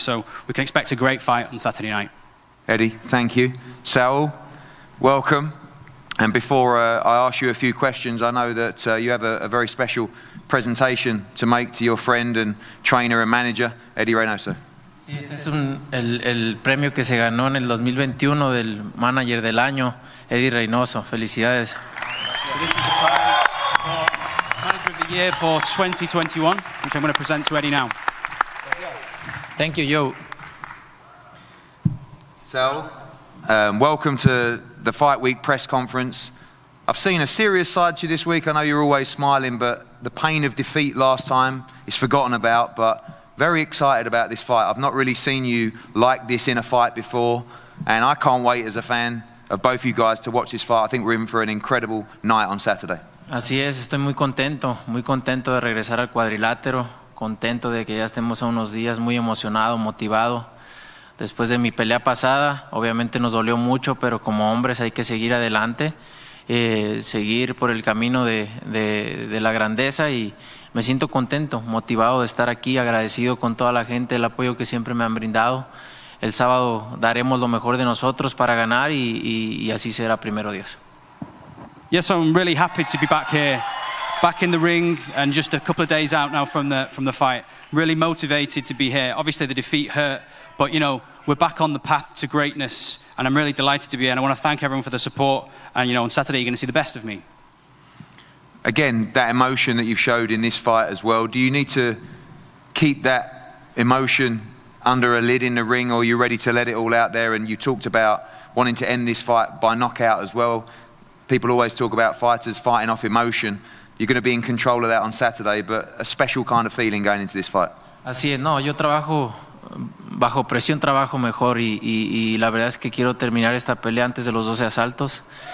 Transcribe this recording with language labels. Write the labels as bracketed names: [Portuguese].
[English] So we can expect a great fight on Saturday night. Eddie, thank you. Saul, welcome. And before I ask you a few questions, I know that you have a very special presentation to make to your friend and trainer and manager, Eddie Reynoso. [Spanish] Sí, este es el premio que se ganó en el 2021 del Manager del Año, Eddie Reynoso. Felicidades. [English] So this is a prize for Manager of the Year for 2021, which I'm going to present to Eddie now. Thank you, Joe. Sal, welcome to the Fight Week press conference. I've seen a serious side to you this week. I know you're always smiling, but the pain of defeat last time is forgotten about, but very excited about this fight. I've not really seen you like this in a fight before, and I can't wait as a fan of both you guys to watch this fight. I think we're in for an incredible night on Saturday. [Spanish] Así es, estoy muy contento de regresar al cuadrilátero, contento de que ya estemos a unos días, muy emocionado, motivado. Después de mi pelea pasada, obviamente nos dolió mucho, pero como hombres hay que seguir adelante, seguir por el camino de la grandeza, y me siento contento, motivado de estar aquí, agradecido con toda la gente, el apoyo que siempre me han brindado. El sábado daremos lo mejor de nosotros para ganar y así será, primero Dios. [English] Yes, so I'm really happy to be back here, back in the ring, and just a couple of days out now from the fight. Really motivated to be here. Obviously the defeat hurt, but you know, we're back on the path to greatness, and I'm really delighted to be here, and I want to thank everyone for the support, and you know, on Saturday you're going to see the best of me. Again, that emotion that you've showed in this fight as well, do you need to keep that emotion under a lid in the ring, or are you ready to let it all out there? And you talked about wanting to end this fight by knockout as well. People always talk about fighters fighting off emotion. You're going to be in control of that on Saturday, but a special kind of feeling going into this fight. [Spanish] Así es, no, yo trabajo bajo presión, trabajo mejor, y la verdad es que quiero terminar esta pelea antes de los 12 asaltos.